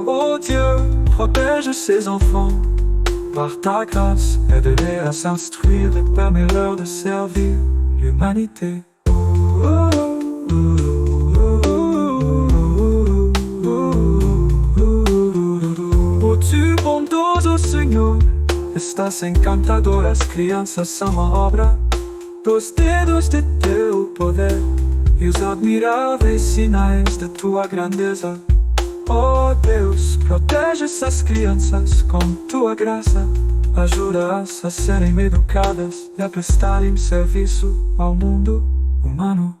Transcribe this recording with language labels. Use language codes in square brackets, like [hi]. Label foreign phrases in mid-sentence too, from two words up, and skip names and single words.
[fr] Oh Dieu, protège ces enfants. Par ta grâce, aide-les à s'instruire et permets-leur de servir l'humanité. [pt] Oh tu bondoso Senhor, estas encantadoras crianças são a obra dos dedos de teu poder e os admiráveis sinais de tua grandeza. Oh Deus, protege essas crianças com tua graça, ajuda-as a serem educadas e a prestarem serviço ao mundo humano.